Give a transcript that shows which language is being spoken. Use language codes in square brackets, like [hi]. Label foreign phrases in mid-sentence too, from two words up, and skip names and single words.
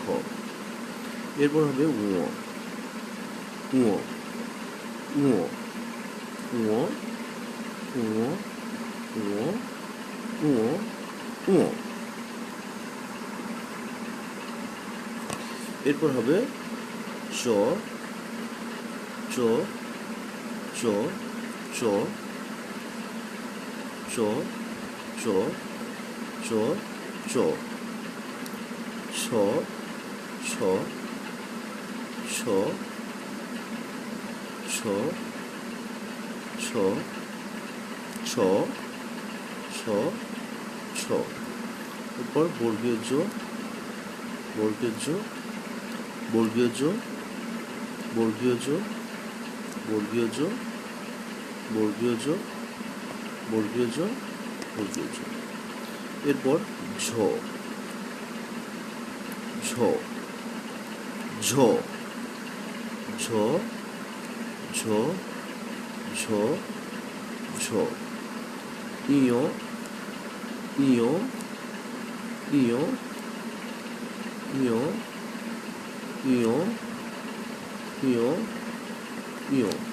[bn] এরপর হবে ঙ ঙ ঙ ঙ ঙ ঙ ঙ ঙ। এরপর হবে চ চ চ চ চ চ চ চ ছ ছ ছ ছ ছ ছ ছ ছ। এরপর বর্গীয় জ বর্গীয় জ বর্গীয় জ বর্গীয় জ বর্গীয় জ বর্গীয় জ বর্গীয় জ বর্গীয় জ। এরপর ঝ ঝ ঝ ঝ ঝ ঝ ঝ। ইয় ইয় ইয় ইয় ইয় ইয় ইয়।